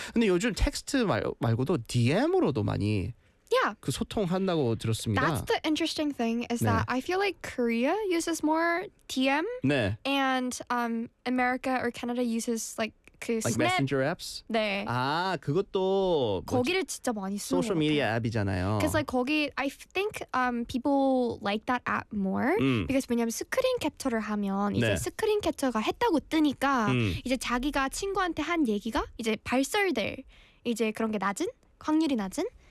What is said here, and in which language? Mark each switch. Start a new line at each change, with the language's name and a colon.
Korean: 근데 요즘 텍스트 말고도 DM으로도 많이 그 소통한다고 들었습니다.
English: That's the interesting thing is that I feel like Korea uses more DM and America or Canada uses like Like messenger apps?
Korean: 네. 아, 그것도 거기를 진짜 많이 쓰는 소셜 미디어 앱이잖아요.
English: Because like
Korean: 거기
English: I think people like that app more because
Korean: 왜냐면 스크린 캡처를 하면 이제 스크린 캡처가 했다고 뜨니까 이제 자기가 친구한테 한 얘기가 이제 발설될 이제 그런 게 낮은 확률이 낮은